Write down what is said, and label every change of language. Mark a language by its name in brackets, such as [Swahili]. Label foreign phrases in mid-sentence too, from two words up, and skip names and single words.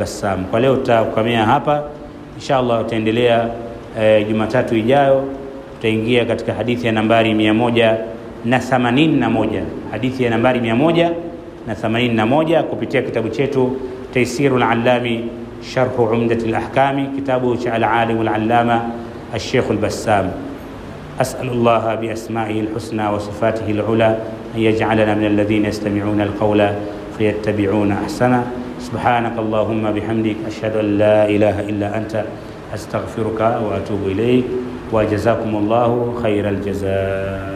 [Swahili] Kwa leo tutakomea hapa, inshallah tutaendelea Jumatatu ijayo tutaingia katika hadithi ya nambari 181, hadithi ya nambari 181 kupitia kitabu chetu Taysirul Allami Sharh Umdatil Ahkami, kitabu cha [Arabic] العالم العلامة [Swahili] al-Sheikh al-Bassam. [Arabic] أسأل الله بأسمائه الحسنى وصفاته العلى أن يجعلنا من الذين يستمعون القول فيتبعون أحسنه. سبحانك اللهم بحمدك أشهد أن لا إله إلا أنت أستغفرك وأتوب إليك، وجزاكم الله خير الجزاء.